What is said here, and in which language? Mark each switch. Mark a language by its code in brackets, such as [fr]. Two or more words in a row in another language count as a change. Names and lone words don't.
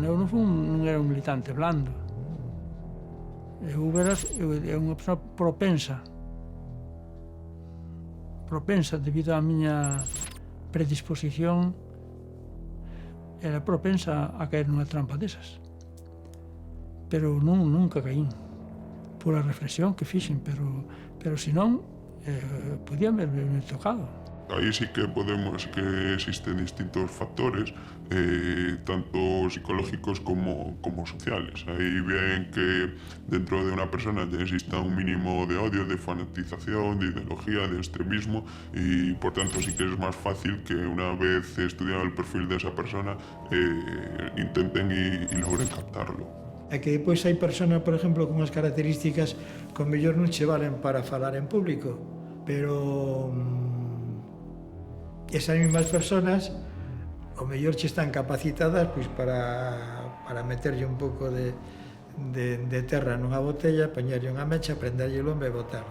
[gl] Eu non era un militante blando. Eu era unha persona propensa debido á miña predisposición, era propensa a caer nunha trampa desas. Pero nunca caín, pola reflexión que fixen, pero senón podía haberme tocado. [es] Aí sí que existen distintos factores, tanto psicológicos como sociales. Ahí ven que dentro de una persona exista un mínimo de odio, de fanatización, de ideología, de extremismo, y por tanto sí que es más fácil que una vez estudiado el perfil de esa persona intenten y logren captarlo. [gl] É que depois hai personas, por exemplo, con unhas características que ao mellor non che valen para falar en público, pero esas mismas personas ao mellor che están capacitadas pois para meterlle un pouco de terra nunha botella, poñerlle unha mecha, prenderlle o lombo e botarlo.